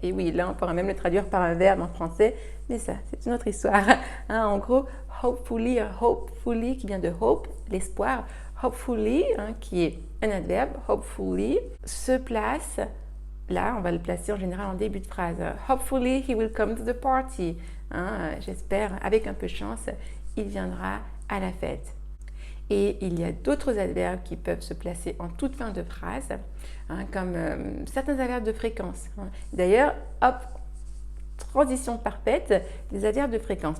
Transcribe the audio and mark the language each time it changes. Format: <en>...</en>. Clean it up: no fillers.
<fr>Et oui, là, on pourra même le traduire par un verbe en français, mais ça, c'est une autre histoire. En gros, hopefully, hopefully, qui vient de hope, l'espoir, hopefully, qui est un adverbe, hopefully, se place, là, on va le placer en général en début de phrase.</fr> <en>Hopefully, he will come to the party.</en> <fr>J'espère, avec un peu de chance, il viendra à la fête. Et il y a d'autres adverbes qui peuvent se placer en toute fin de phrase, comme certains adverbes de fréquence. D'ailleurs, hop, transition parfaite, les adverbes de fréquence.</fr>